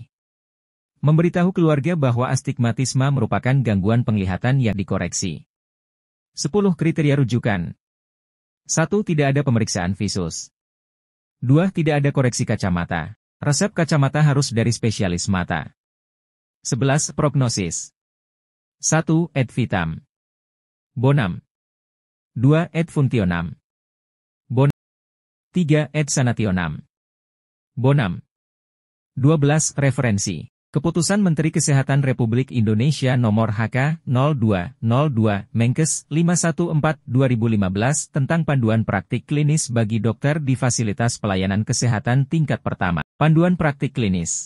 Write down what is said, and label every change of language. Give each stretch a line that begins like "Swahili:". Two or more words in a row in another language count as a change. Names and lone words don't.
Indonesian: Memberitahu keluarga bahwa astigmatisme merupakan gangguan penglihatan yang dikoreksi. 10. Kriteria rujukan. 1. Tidak ada pemeriksaan visus. 2. Tidak ada koreksi kacamata. Resep kacamata harus dari spesialis mata. 11. Prognosis. 1.
Latin: Et vitam.
Indonesian: Bonum. 2.
Latin: Et functionam.
Indonesian: Bonum. 3.
Latin: Et sanationam.
Indonesian: Bonum. 12. Referensi. Keputusan Menteri Kesehatan Republik Indonesia Nomor HK 0202 Menkes 514/2015 tentang panduan praktik klinis bagi dokter di fasilitas pelayanan kesehatan tingkat pertama. Panduan praktik klinis.